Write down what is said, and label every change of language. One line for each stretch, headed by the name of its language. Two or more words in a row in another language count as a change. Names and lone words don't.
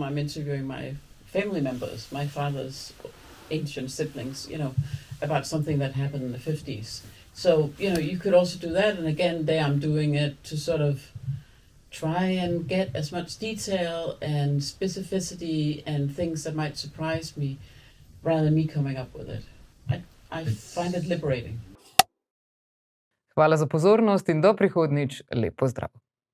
English: I'm interviewing my family members, my father's ancient siblings, about something that happened in the 50s. So, you could also do that. And again, there I'm doing it to sort of try and get as much detail and specificity and things that might surprise me rather than me coming up with it. I find it liberating.
Slovenian: Hvala za pozornost in do prihodnjič. Lep pozdrav.